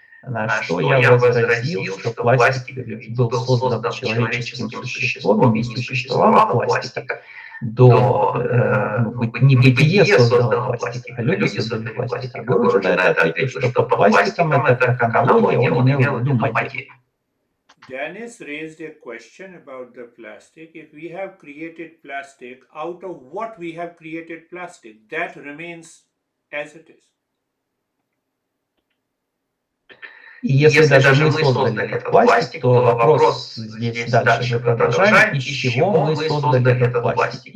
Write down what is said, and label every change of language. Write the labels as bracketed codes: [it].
[ru] На что я возразил, что пластик был создан человеческим существом, и не существовало пластика до небытие создало пластик, а люди создали пластик. А Гуру на это ответил, что по пластикам это как аналогия, он имел в виду материю. [en] Dennis raised a question about the plastic. If we have created plastic, out of what we have created plastic, that remains as it is. [ru] И если даже мы создали этот пластик, то вопрос здесь дальше мы продолжаем, из чего мы создали этот пластик.